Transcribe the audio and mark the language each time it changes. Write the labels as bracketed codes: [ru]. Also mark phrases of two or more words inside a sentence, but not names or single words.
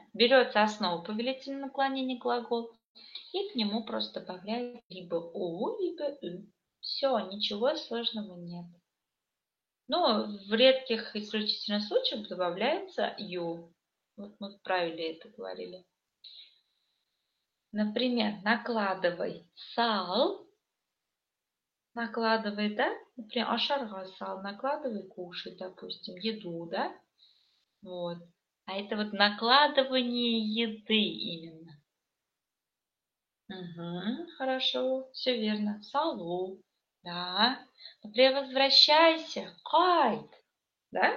[ru] Берется основа повелительного наклонения глагол, и к нему просто добавляют либо у, либо ы. Все, ничего сложного нет. В редких исключительных случаях добавляется ю. Вот мы в правиле это говорили. Например, накладывай сал. Накладывай, да? Например, [tt] ашарга сал. [ru] Накладывай, кушай, допустим, еду, да? Вот. А это вот накладывание еды именно. Угу, хорошо, все верно. Салу, да. Например, возвращайся, кайт, да?